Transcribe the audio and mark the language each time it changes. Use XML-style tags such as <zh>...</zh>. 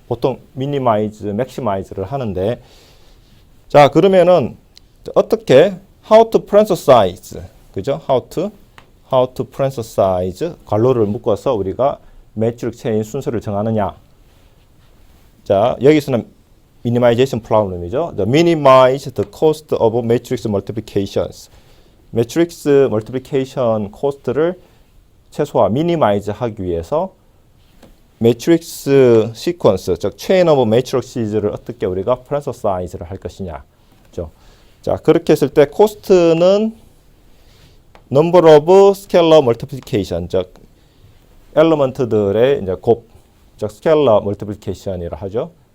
<ko>보통 미니마이즈, 맥시마이즈를 하는데, 자, 그러면은 어떻게 how to parenthesize, 그죠? how to parenthesize 괄호를 묶어서 우리가 매트릭 체인 순서를 정하느냐. 자, 여기서는 minimization problem이죠.</ko> <en>The minimize the cost of matrix multiplications.</en> <ko>매트릭스 멀티플리케이션 코스트를 최소화, 미니마이즈 하기 위해서 매트릭스 시퀀스, 즉 체인 오브 매트릭시즈를 어떻게 우리가 parenthesize를 할 것이냐. 그렇죠? 자, 그렇게 했을 때 코스트는 number of scalar multiplication, 즉 엘리먼트들의 이제 곱, 즉 스케일러 멀티플리케이션이라 하죠.</ko>